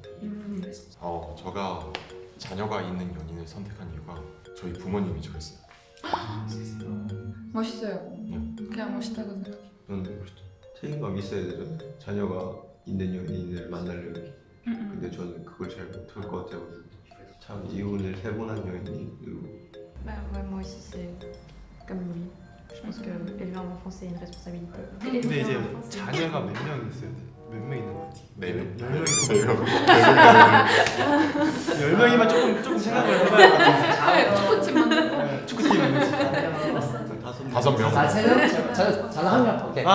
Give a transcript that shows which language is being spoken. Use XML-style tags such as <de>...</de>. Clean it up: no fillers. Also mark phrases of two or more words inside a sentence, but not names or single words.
<ko>제가 자녀가 있는 연인을 선택한 이유가 저희 부모님이 저랬어요. 멋있어요. 그냥 멋있다고 생각해. 저는 책임감 있어야 되죠. 자녀가 있는 연인을 만나려면. 근데 저는 그걸 잘 못할 것 같아요. 참 이혼을 3번 한 연인이.</ko> <fr>Bah, ouais, moi aussi, c'est comme lui. Je pense que élever un enfant, c'est une responsabilité.</fr> <ko>근데 이제 자녀가 몇 명 있어야 돼? 몇 명 있는 거야? 4명? 10명이면 조금 생각을 해봐야 할 것 같은데. 축구팀만. 축구팀은 5명. 자, 3명? 저는 1명. 오케이.</ko>